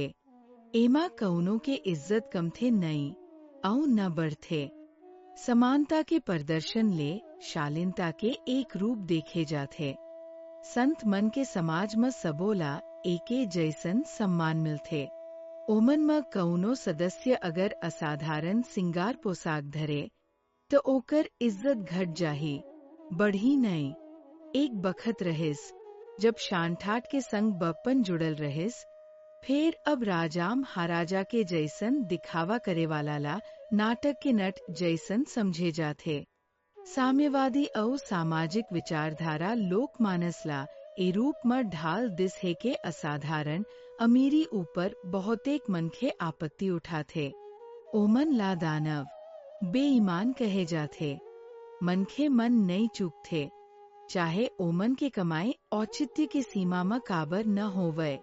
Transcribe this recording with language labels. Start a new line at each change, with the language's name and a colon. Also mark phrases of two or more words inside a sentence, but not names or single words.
Chhattisgarhi: एमा कौनो के इज्जत कम थे नहीं और न बढ़थे। समानता के प्रदर्शन ले शालीनता के एक रूप देखे जाते। संत मन के समाज में सबोला एके जैसन सम्मान मिलथे। ओमन में कौनो सदस्य अगर असाधारण सिंगार पोशाक धरे तो ओकर इज्जत घट जाही बढ़ी नहीं। एक बखत रहिस जब शान ठाट के संग बप्पन जुड़ल रहिस फिर अब राजाम हाराजा के जैसन दिखावा करे वाला ला नाटक के नट जैसन समझे जाते। साम्यवादी और सामाजिक विचारधारा लोकमानस ला ए रूप में ढाल दिस है के असाधारण अमीरी ऊपर बहुतेक मनखे आपत्ति उठाते। ओमन ला दानव बेईमान कहे जाते। मनखे मन नहीं चूकते चाहे ओमन के कमाई औचित्य की सीमा में काबर न होवे।